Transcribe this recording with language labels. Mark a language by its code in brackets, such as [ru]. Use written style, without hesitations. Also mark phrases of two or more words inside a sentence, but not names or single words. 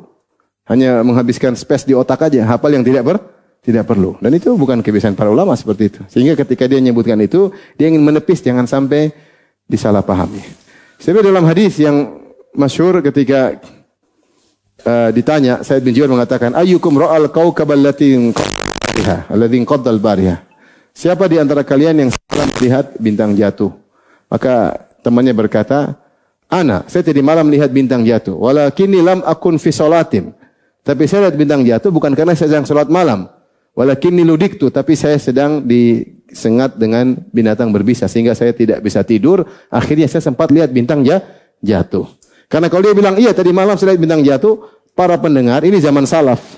[id] Hanya menghabiskan space di otak aja. Hafal yang tidak perlu. Dan itu bukan kebiasaan para ulama seperti itu. Sehingga ketika dia menyebutkan itu, dia ingin menepis jangan sampai disalahpahami. Sebab dalam hadis yang masyhur ketika ditanya, Said bin Jubair mengatakan, [ar] "أيكم رأى الكوكب الذي انقض البارحة." [id] Siapa di antara kalian yang semalam melihat bintang jatuh? Maka temannya berkata, "Ana, saya tadi malam melihat bintang jatuh. [ar] ولكني لم أكن في صلاة." [id] Tapi saya lihat bintang jatuh bukan karena saya sedang salat malam. [ar] ولكني لدغت, [id] tapi saya sedang disengat dengan binatang berbisa sehingga saya tidak bisa tidur. Akhirnya saya sempat lihat bintang jatuh. Karena kalau dia bilang, "Iya, tadi malam saya lihat bintang jatuh," para pendengar, ini zaman salaf.